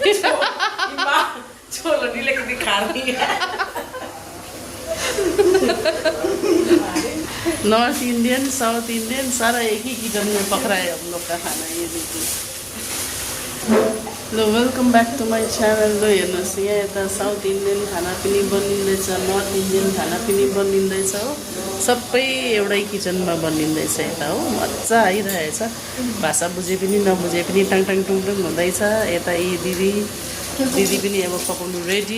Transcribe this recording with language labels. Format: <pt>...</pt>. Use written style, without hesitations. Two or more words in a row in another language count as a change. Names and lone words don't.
<hi>छोलो नहीं लेके दिखा रही है।</hi> <en>North Indian South Indian</en> <hi>सारा एक ही किचन में पकड़ा है हम लोग का खाना। ये देखिए।</hi> <en>लो welcome back to my channel.</en> <ne>लो हेर्नुहोस् यहाँ यता</ne> <en>South Indian</en> <ne>खाना पनि बनिँदैछ,</ne> <en>North Indian</en> <ne>खाना पनि बनिँदैछ हो। सबै एउटै किचनमा बनिँदैछ यता हो। मजा आइरहेछ। भाषा बुझे पनि नबुझे पनि टाङ टाङ टुङ टुङ हुँदैछ। यता यी दिदी पनि अब पकाउनु रेडी।</ne>